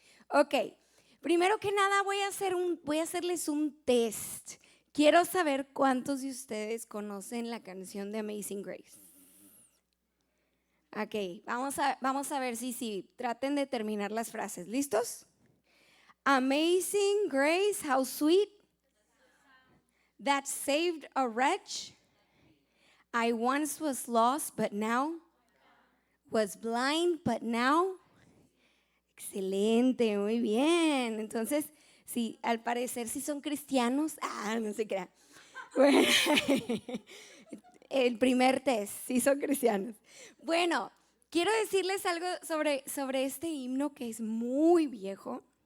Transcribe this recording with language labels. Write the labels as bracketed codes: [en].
[es] Ok, primero que nada voy a hacerles un test. Quiero saber cuántos de ustedes conocen la canción de Amazing Grace. Ok, vamos a ver si traten de terminar las frases. ¿Listos? [en] Amazing grace, how sweet that saved a wretch. I once was lost, but now was blind, but now. [es] Excelente, muy bien. Entonces, sí, al parecer sí son cristianos. No se crea. Bueno, el primer test, sí son cristianos. Bueno, quiero decirles algo sobre este himno que es muy viejo.